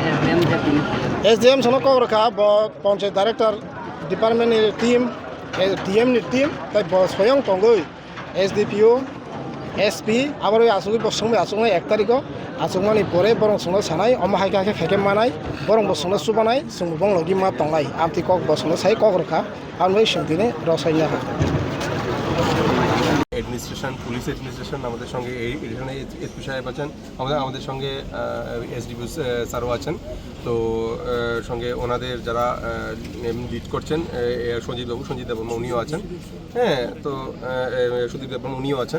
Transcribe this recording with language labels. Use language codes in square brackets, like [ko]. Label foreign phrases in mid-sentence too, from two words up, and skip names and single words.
[trp] एसडीएम सनो कग्रखा ब पंचायत डाइरेक्टर डिपार्टमेन्ट नि टीम डीएम नि टीम ताय ब स्वयं तंगै एसडीपीओ एसपी आबार आसुगै बसुंबे आसुंनाय 1 तारिखआव आसुंमानि परे बरं सुंनो सानाय अमाहायका खेखे मानाय बरं बसुंनो सुबानाय जों बंलगि मा तंगाय आमति कक बसुंनो साय कग्रखा आमै सिंदिने रसायना [bn] অ্যাডমিনিস্ট্রেশন, পুলিশ অ্যাডমিনিস্ট্রেশন আমাদের সঙ্গে, এখানে এসপি সাহেব আছেন, আমাদের সঙ্গে এসডিপি স্যারও আছেন। তো সঙ্গে ওনাদের যারা লিড করছেন সঞ্জিত দেববর্মা উনিও আছেন, হ্যাঁ, তো সুদীপ দেববর্মা উনিও আছেন।